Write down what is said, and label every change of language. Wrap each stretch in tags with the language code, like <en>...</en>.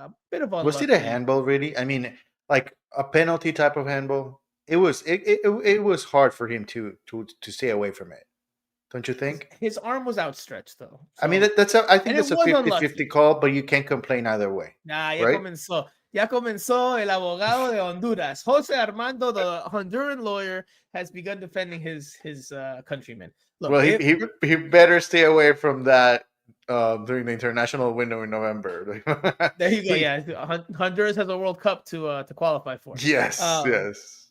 <en>Bit of unlucky. Was it a handball, really? I mean, like a penalty type of handball? It was hard for him to stay away from it. Don't you think? His arm was outstretched, though. So, I mean, I think it's a 50-50 call, but you can't complain either way.</en> <es>Nah, ya comenzó. Ya comenzó el abogado de Honduras.</es> <en>Jose Armando, the Honduran lawyer, has begun defending his countrymen. Look, well, he better stay away from that during the international window in November. There you go. Yeah, Honduras has a World Cup to qualify for. Yes, yes.</en>